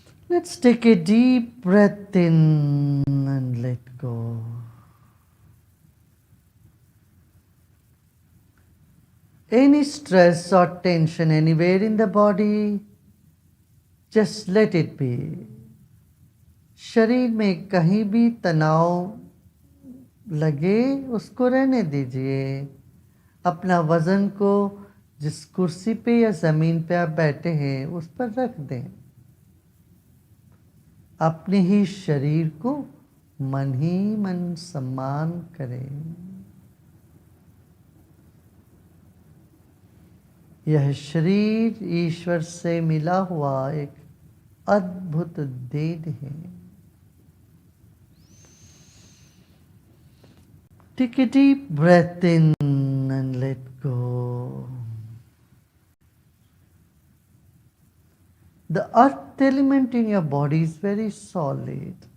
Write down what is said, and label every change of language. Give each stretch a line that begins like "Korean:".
English: Let's take a deep breath in and let go. Any stress or tension anywhere in the body, just let it be.
Hindi: शरीर में कहीं भी तनाव लगे उसको रहने दीजिए. अपना वज़न को जिस कुर्सी पे या ज़मीन पे आप बैठे हैं उस पर रख दें। अपने ही शरीर को मन ही मन सम्मान करें। यह शरीर ईश्वर से मिला हुआ एक अद्भुत देन है।
English: Take a deep breath in and let go. The earth element in your body is very solid.